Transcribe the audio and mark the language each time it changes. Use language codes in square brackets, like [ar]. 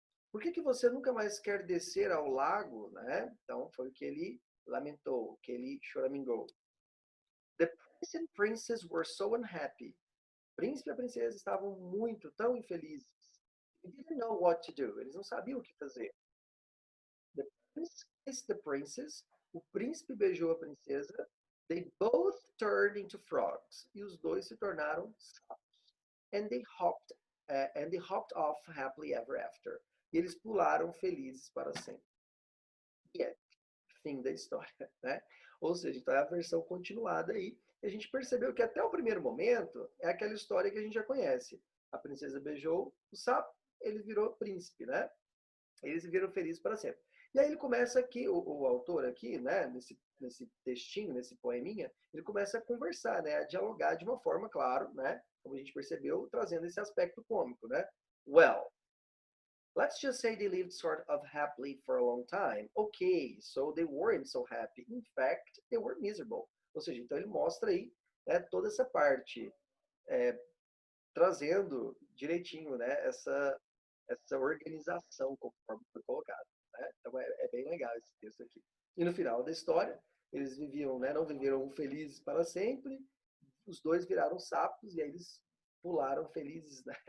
[pt] Por que você nunca mais quer descer ao lago, né? Então foi o que ele lamentou, que ele choramingou. [en] The prince and princess were so unhappy. [pt] O príncipe e a princesa estavam muito, tão infelizes. [en] They didn't know what to do. [pt] Eles não sabiam o que fazer. [en] The prince kissed the princess. [pt] O príncipe beijou a princesa. [en] They both turned into frogs. [pt] E os dois se tornaram sapos. [en] And they hopped off happily ever after. [pt] E eles pularam felizes para sempre. E é fim da história, né? Ou seja, então é a versão continuada aí. E a gente percebeu que até o primeiro momento é aquela história que a gente já conhece. A princesa beijou o sapo, ele virou príncipe, né? Eles viveram felizes para sempre. E aí ele começa aqui, o autor aqui, né, nesse textinho, nesse poeminha, ele começa a conversar, né, a dialogar de uma forma, claro, né, como a gente percebeu, trazendo esse aspecto cômico, né? [en] Well, let's just say they lived sort of happily for a long time. Okay, so they weren't so happy. In fact, they were miserable. [pt] Ou seja, então ele mostra aí, né, toda essa parte, trazendo direitinho, né, essa organização conforme foi colocado. né? Então é bem legal esse texto aqui. E no final da história, eles viviam, né, não viveram felizes para sempre, os dois viraram sapos e aí eles pularam felizes, né?